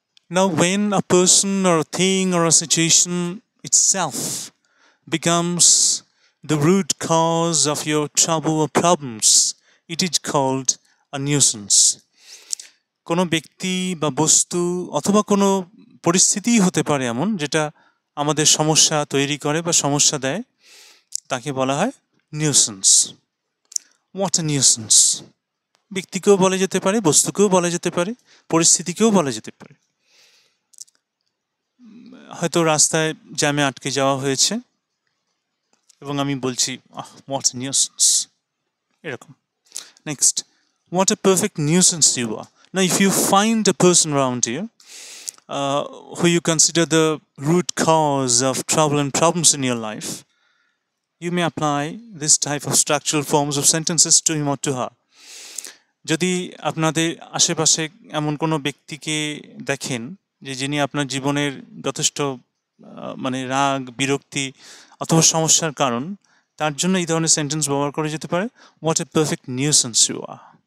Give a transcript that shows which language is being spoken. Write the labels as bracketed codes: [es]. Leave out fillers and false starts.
[en] Now when a person or a thing or a situation itself becomes the root cause of your trouble or problems, it is called a nuisance. [bn] কোনো ব্যক্তি বা বস্তু অথবা কোনো পরিস্থিতি হতে পারে এমন যেটা আমাদের সমস্যা তৈরি করে বা সমস্যা দেয়, তাকে বলা হয় নিউসেন্স। [en] What a nuisance. [bn] ব্যক্তিকেও বলা যেতে পারে, বস্তুকেও বলা যেতে পারে, পরিস্থিতিকেও বলা যেতে পারে। হয়তো রাস্তায় জ্যামে আটকে যাওয়া হয়েছে এবং আমি বলছি [en] what a nuisance, [bn] এরকম। [en] Next, what a perfect nuisance you are. Now if you find a person around you who you consider the root cause of trouble and problems in your life, you may apply this type of structural forms of sentences to him or to her. [bn] যদি আপনাদের আশেপাশে এমন কোনো ব্যক্তিকে দেখেন যে যিনি আপনার জীবনের যথেষ্ট মানে রাগ, বিরক্তি অথবা সমস্যার কারণ, তার জন্য এই ধরনের সেন্টেন্স ব্যবহার করা যেতে পারে, [en] What a perfect nuisance you are.